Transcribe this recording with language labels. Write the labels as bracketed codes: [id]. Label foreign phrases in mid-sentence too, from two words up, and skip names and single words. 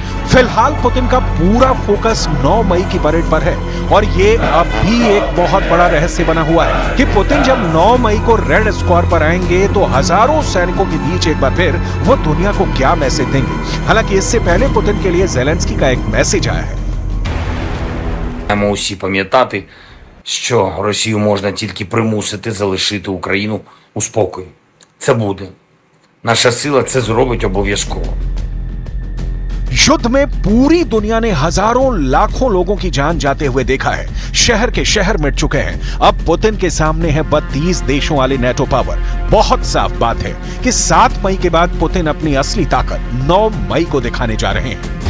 [hi] फिलहाल पुतिन का पूरा फोकस 9 मई की परेड पर है और ये अब भी एक बहुत बड़ा रहस्य बना हुआ है कि पुतिन जब 9 मई को रेड स्क्वायर पर आएंगे तो हजारों सैनिकों के बीच एक बार फिर वो दुनिया को क्या मैसेज देंगे। हालांकि इससे पहले पुतिन के लिए ज़ेलेंस्की का एक मैसेज आया है। [uk] Маємо усі пам'ятати, що Росію можна тільки примусити залишити Україну у спокої. Це буде. Наша сила це зробить обов'язково. [hi] युद्ध में पूरी दुनिया ने हजारों लाखों लोगों की जान जाते हुए देखा है। शहर के शहर मिट चुके हैं। अब पुतिन के सामने है 32 देशों वाली नेटो पावर। बहुत साफ बात है कि 7 मई के बाद पुतिन अपनी असली ताकत 9 मई को दिखाने जा रहे हैं।